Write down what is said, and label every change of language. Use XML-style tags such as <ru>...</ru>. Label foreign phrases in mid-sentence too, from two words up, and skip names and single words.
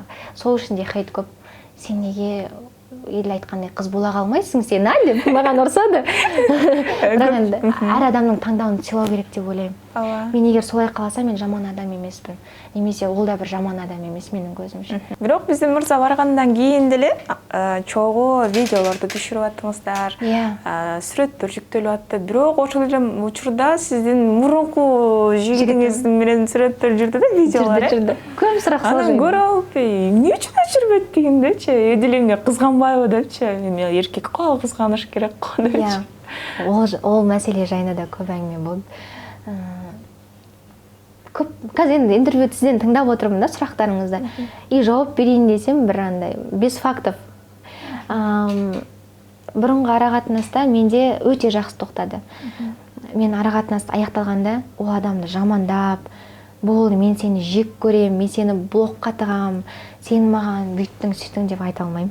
<kk>Сол үшін де хейт көп. Сен неге ел айтқандай қыз бола қалмайсың сен, деп маған ұрсады. Бірақ енді әр адамның таңдауын сыйлау керек деп ойлаймын. Мен егер солай қаласам, мен жаман адам емеспін. Немесе ол да бір жаман адам емес менің көзімше.</kk> <ky>Бирок биздин мырза баргандан кийин деле чогуу видеолорду түшүрүп аттыңыздар. Сүрөттөр жүктөлүп атты. Бирок ошол эле учурда сиздин мурунку жигитиңиз менен сүрөттөр жүрдү да, видеолор. Көп сурак салып. Анан көрүп алып, эмне үчүн өчүрбөйт дегендечи, эдил эмне кызганбайбы депчи, мен эркек го кызганыш керек го депчи.</ky> <kk>Ол маселе жайында да көп әңгіме болды. Көп, қазір енді интервью сізден тыңдап отырмын да сұрақтарыңызды. И жауап берейін десем, бір андай,</kk> <ru>без фактов.</ru> <kk>Бұрынғы арақатынаста менде өте жақсы тоқтады. Мен арақатынасты аяқталғанда, ол адамды жамандап, болды, мен сені жек көрем, мен сені блокқа тығам, сен маған бүйттің, сөйттің деп айта алмаймын.</kk>